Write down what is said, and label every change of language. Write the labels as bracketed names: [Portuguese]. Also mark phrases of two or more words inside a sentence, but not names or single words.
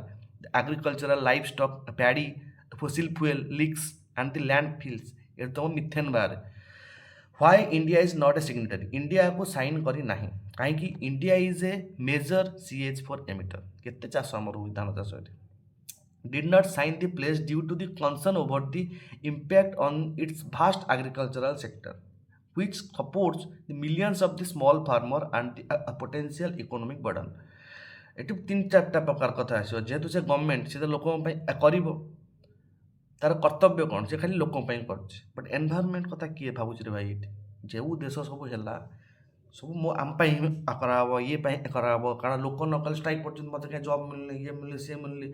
[English] agricultural, life stock, paddy, fossil fuel leaks and the land fills, [Odia] ଏଠି ତମ ମିଥେନ୍ ବାହାରେ। [English] why India is not a signatory? [Odia] ଇଣ୍ଡିଆକୁ ସାଇନ୍ କରି ନାହିଁ କାହିଁକି? [English] India is a major CH4 emitter. [Odia] କେତେ ଚାଷ ଆମର ହୁଏ, ଧାନ ଚାଷ ଏଠି। [English] Did not sign the pledge due to the concern over the impact on its vast agricultural sector, which supports the millions of the small farmer and the potential economic burden. [Odia] ଏଠି 3-4ଟା ପ୍ରକାର କଥା ଆସିବ। ଯେହେତୁ ସେ ଗଭର୍ଣ୍ଣମେଣ୍ଟ, ସେ ତ ଲୋକଙ୍କ ପାଇଁ କରିବ, ତାର କର୍ତ୍ତବ୍ୟ କ'ଣ? ସେ ଖାଲି ଲୋକଙ୍କ ପାଇଁ କରୁଛି। [English] but environment [Odia] କଥା କିଏ ଭାବୁଛି ରେ ଭାଇ? ଏଠି ଯେଉଁ ଦେଶ ସବୁ ହେଲା, ସବୁ ଆମ ପାଇଁ କରାହେବ, ଇଏ ପାଇଁ କରାହେବ। କାରଣ ଲୋକ ନ କଲେ ଷ୍ଟ୍ରାଇକ୍ କରୁଛନ୍ତି, ମୋତେ କାହିଁ ଜବ୍ ମିଳୁନି, ଇଏ ମିଳୁନି, ସିଏ ମିଳୁନି।